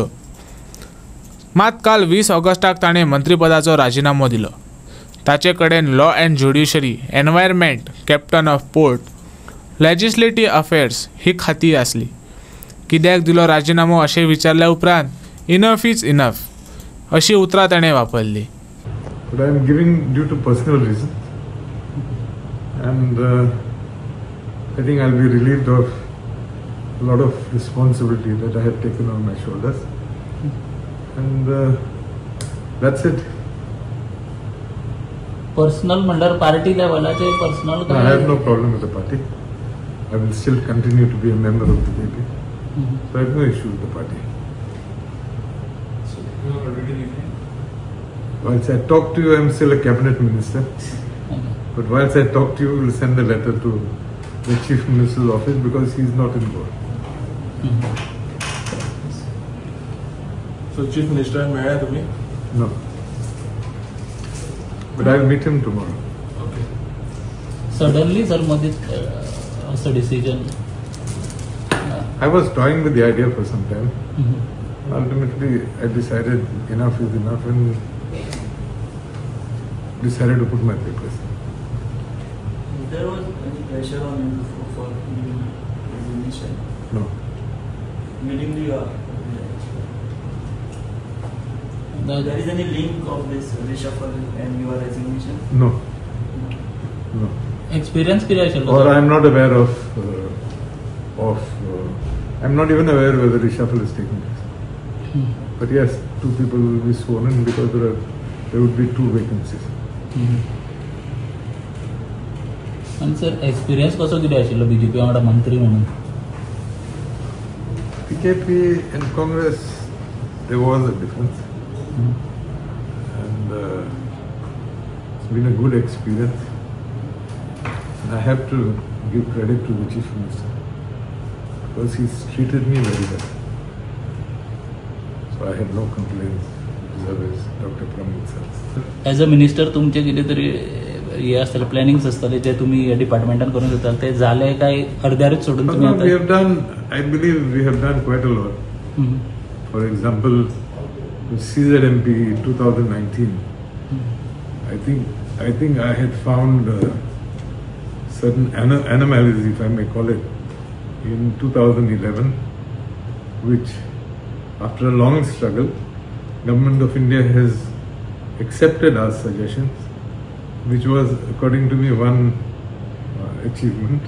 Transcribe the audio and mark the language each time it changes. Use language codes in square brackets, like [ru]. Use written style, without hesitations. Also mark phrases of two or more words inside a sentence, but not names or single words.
[kok] मात काल 20 ऑगस्टाक ताणें मंत्रिपदाचो राजिनामो दिलो. ताचे कडेन [en] law and judiciary, environment, captain of port, legislative affairs [kok] ही खाती आसली. कित्याक दिलो राजिनामो अशें विचारल्या उपरांत [en] enough is enough [kok] अशी उतरां ताणें वापरली. [en] But I am giving due to personal reason, and I think I'll be relieved of a lot of responsibility that I had taken on my shoulders, and that's it. [kok] पर्सनल म्हणल्यार पार्टी लेवलाचे पर्सनल [en] I have no problem with the party. I will still continue to be a member of the PP. So I have no issue with the party. Whilst I talk to you, I am still a cabinet minister. But whilst I talk to you, we will send a letter to the chief minister's office because he is not involved. So chief minister, may I have me? No. But I will meet him tomorrow. Okay. [mr] सडनली सर मध्येच असं डिसिजन. [en] I was toying with the idea for some time. Ultimately, I decided enough is enough and decided to put my papers. There was any pressure on you for resignation? No. Meeting the there is any link of this reshuffle and your resignation? No. No. [mr] Experience किती असेल? [en] Or I am not aware of. I am not even aware whether reshuffle is taking place. But yes, 2 people will be sworn in because there would be 2 vacancies. [kok] आणि सर एक्सपिरियन्स कसो कितें आशिल्लो बीजेपी वांगडा मंत्री म्हणून? [en] BJP and Congress, there was a difference. And it's been a good experience. And I have to give credit to the Chief Minister because he's treated me very well. So I have no complaints vis-a-vis Dr. Pramod sir. as a minister [kok] तुमचे कितें तरी हे आसतले प्लॅनिंग्स आसतले जे तुमी ह्या डिपार्टमेंटान करूंक सोदता ते झाले काय अर्द्यारूच सोडून तुमी [en] We have done, I believe we have done quite a lot. For example, with CZMP 2019, I think I had found certain anomalies, if I may call it, in 2011, which after a long struggle, Government of India has accepted our suggestions, which was, according to me, one achievement.